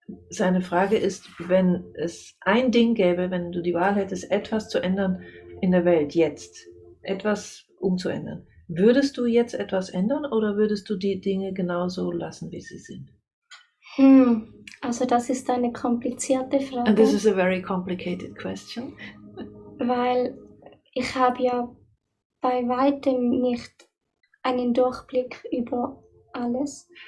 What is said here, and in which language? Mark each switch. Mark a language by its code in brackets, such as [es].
[de] Seine Frage ist, wenn es ein Ding gäbe, wenn du die Wahl hättest, etwas zu ändern in der Welt jetzt, etwas umzuändern, würdest du jetzt etwas ändern oder würdest du die Dinge genauso lassen, wie sie sind? Also das ist eine komplizierte Frage. [en] And this is a very complicated question. [de] Weil ich habe ja bei weitem nicht einen Durchblick über alles.